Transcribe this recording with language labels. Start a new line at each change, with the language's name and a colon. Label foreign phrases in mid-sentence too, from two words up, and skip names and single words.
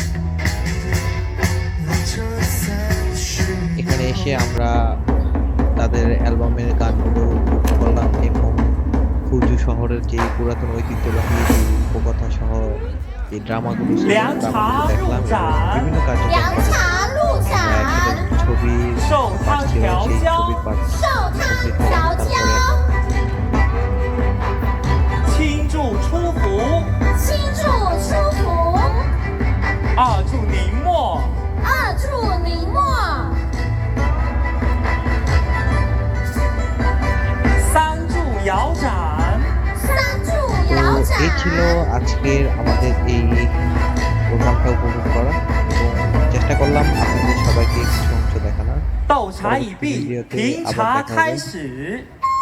Bangla: এখানে এসে আমরা তাদের অ্যালবামের গানগুলো উপভোগ করলাম এবং ফুজু শহরের যে পুরাতন ঐতিহ্যবাহী উপকথা সহ এই ড্রামাগুলো দেখলাম, বিভিন্ন কার্যক্রম, ছবি সেই ছবির পাঠ
Chinese: 倾注出伏，倾注出伏，二注凝墨，二注凝墨，三注摇盏，三注
Bangla: তো
Chinese: 摇盏。
Bangla: এই ছিল আজকের আমাদের এই প্রোগ্রামটা উপভোগ করা, এবং চেষ্টা করলাম আপনাদের সবাইকে কিছু অংশ দেখানোর।
Chinese: 斗茶已毕，评茶开始。